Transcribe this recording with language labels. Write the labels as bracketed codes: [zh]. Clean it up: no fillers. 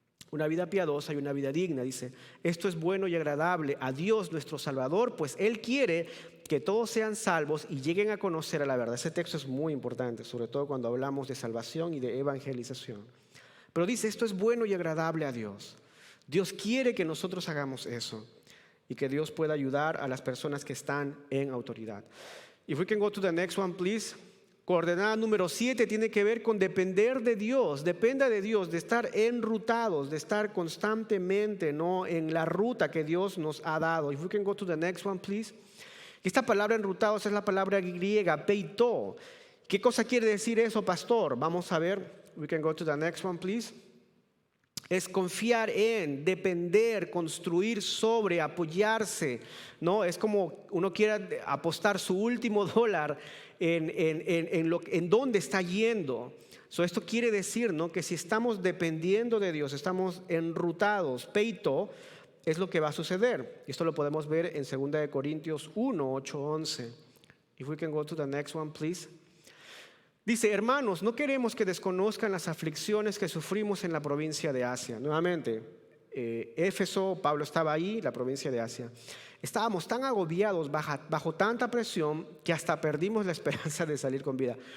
[es] Una vida piadosa y una vida digna, dice. Esto es bueno y agradable a Dios nuestro Salvador, pues Él quiere que todos sean salvos y lleguen a conocer a la verdad. Ese texto es muy importante, sobre todo cuando hablamos de salvación y de evangelización. Pero dice, esto es bueno y agradable a Dios. Dios quiere que nosotros hagamos eso y que Dios pueda ayudar a las personas que están en autoridad. [en] If we can go to the next one, please. [es] Coordenada número 7 tiene que ver con depender de Dios. Dependa de Dios, de estar enrutados, de estar constantemente, ¿no?, en la ruta que Dios nos ha dado. [en] If we can go to the next one, please. [es] Esta palabra enrutados es la palabra griega, peito. ¿Qué cosa quiere decir eso, pastor? Vamos a ver. [en] We can go to the next one, please. [es] Es confiar en, depender, construir sobre, apoyarse, ¿no? Es como uno quiere apostar su último dólar en dónde está yendo. Esto quiere decir, ¿no?, que si estamos dependiendo de Dios, estamos enrutados, peito, es lo que va a suceder. Esto lo podemos ver en 2 Corintios 1, 8, 11. [en] If we can go to the next one, please. [es] Dice, hermanos, no queremos que desconozcan las aflicciones que sufrimos en la provincia de Asia. Nuevamente, Éfeso, Pablo estaba ahí, la provincia de Asia. Estábamos tan agobiados bajo tanta presión que hasta perdimos la esperanza de salir con vida.